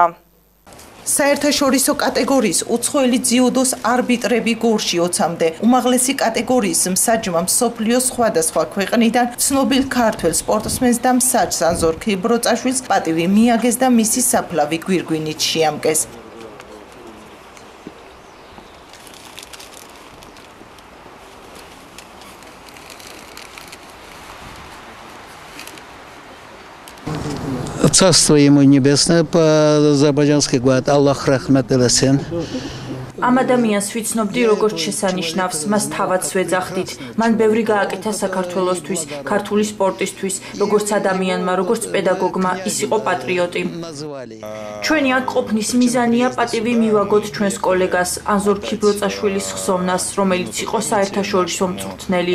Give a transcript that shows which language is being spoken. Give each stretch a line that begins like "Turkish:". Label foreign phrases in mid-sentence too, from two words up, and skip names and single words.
Georgian: საერთაშორისო კატეგორიის უცხოელი ძიუდოს არბიტრები გორში 20-მდე უმაღლესი კატეგორიის მსაჯმა მსოფლიოს სხვადასხვა ქვეყნიდან ცნობილ ქართველ სპორტსმენს და მსაჯს ანზორ ქიბროწაშვილს პატივი მიაგეს და მისი საფლავი გვირგვინით შეამკეს.
Russian: Царство ему небесное, по-азербайджански говорят,
Azerbaijani: Allah rəhmət eləsin.
Georgian: ამ ადამიანს ვიცნობდი როგორც შესანიშნავს, მას თავად ვეძახდით. მან ბევრი გააკეთა საქართველოსთვის, ქართული სპორტისთვის, როგორც ადამიანმა, როგორც პედაგოგმა, ის იყო პატრიოტი. ჩვენი აქ ყოფნის მიზანია პატივი მივაგოთ ჩვენს კოლეგას ანზორ ქიბროწაშვილის ხსოვნას, რომელიც იყო საერთაშორისო მწვრთნელი.